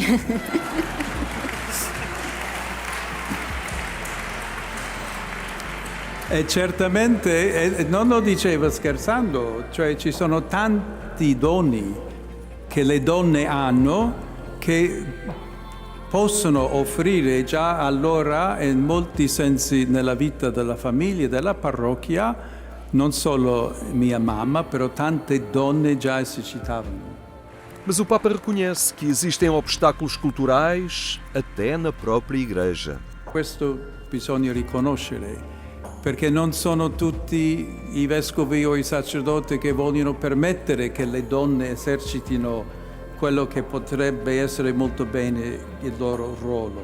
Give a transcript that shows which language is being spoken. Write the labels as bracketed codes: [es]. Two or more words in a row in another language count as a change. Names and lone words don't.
[it] E certamente, non lo diceva scherzando, cioè ci sono tanti doni che le donne hanno che possono offrire già allora in molti sensi nella vita della famiglia e della parrocchia, non solo mia mamma, però tante donne già esercitavano. [pt] Mas o Papa reconhece que existem obstáculos culturais até na própria Igreja. [it] Questo bisogna riconoscere, perché non sono tutti i vescovi o i sacerdoti che vogliono permettere che le donne esercitino quello che potrebbe essere molto bene il loro ruolo.